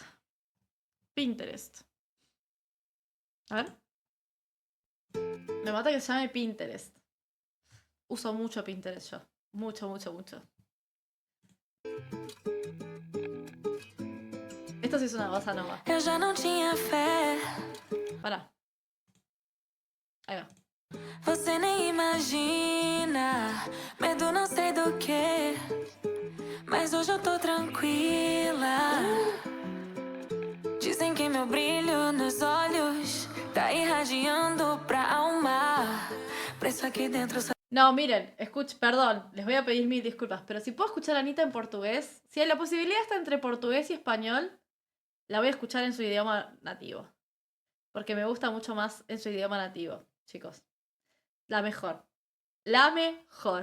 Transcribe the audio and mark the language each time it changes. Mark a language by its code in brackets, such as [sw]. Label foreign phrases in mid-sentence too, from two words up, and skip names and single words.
[es] Pinterest. A ver. Me mata que se llame Pinterest. Uso mucho Pinterest yo. Mucho, mucho, mucho. Esto sí es una bossa nova. [pt] Eu já não tinha fé. [es] Pará. Ahí va. [pt] Você nem imagina. Medo não sei do que. Mas hoje eu tô tranquila. Dizem que meu brilho nos olhos tá irradiando pra alma. Preso aqui dentro. [es] No, miren, perdón, les voy a pedir mil disculpas, pero si puedo escuchar a Anita en portugués, si la posibilidad está entre portugués y español, la voy a escuchar en su idioma nativo. Porque me gusta mucho más en su idioma nativo, chicos. La mejor. La mejor.